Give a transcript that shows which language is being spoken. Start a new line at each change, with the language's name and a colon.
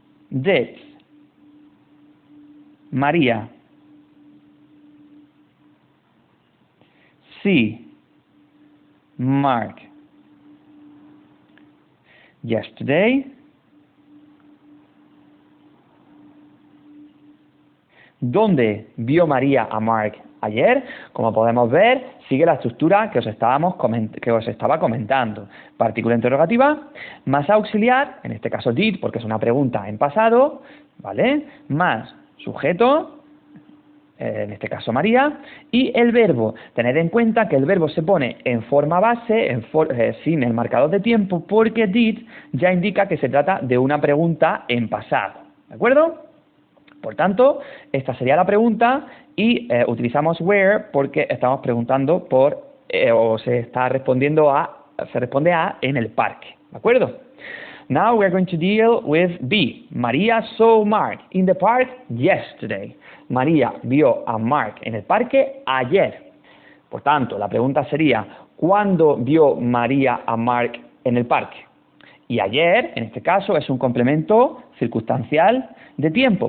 English: Did María see Mark yesterday?
Spanish: ¿Dónde vio María a Mark ayer? Como podemos ver, sigue la estructura que os estaba comentando. Partícula interrogativa, más auxiliar, en este caso did, porque es una pregunta en pasado, ¿vale? Más sujeto, en este caso María, y el verbo. Tened en cuenta que el verbo se pone en forma base, sin el marcador de tiempo, porque did ya indica que se trata de una pregunta en pasado. ¿De acuerdo? Por tanto, esta sería la pregunta y utilizamos where porque estamos preguntando por, o se responde a en el parque. ¿De acuerdo?
English: Now we are going to deal with B. María saw Mark in the park yesterday.
Spanish: María vio a Mark en el parque ayer. Por tanto, la pregunta sería, ¿cuándo vio María a Mark en el parque? Y ayer, en este caso, es un complemento circunstancial de tiempo.